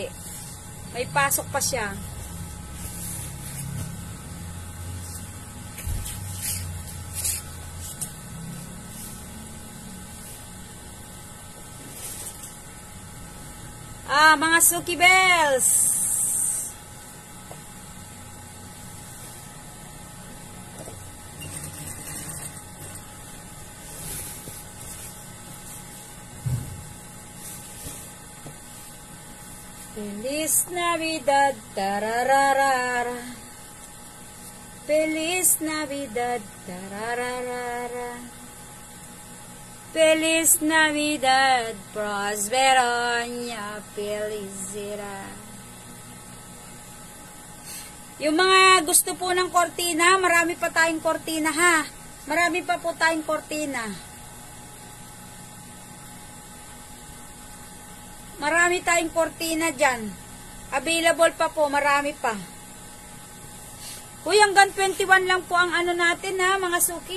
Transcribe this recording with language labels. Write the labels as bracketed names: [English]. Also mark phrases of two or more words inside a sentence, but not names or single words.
[Filipino] May pasok pa siya. Mga Suki Bells. [Spanish] Feliz Navidad, tarararara. Feliz Navidad, tarararara. Feliz Navidad, prospero año, felicidad. [Filipino] Yung mga gusto po ng kortina, marami pa tayong kortina ha. Marami pa po tayong kortina. Marami tayong kortina dyan. Available pa po, marami pa. Uy, hanggang 21 lang po ang ano natin ha, mga Suki.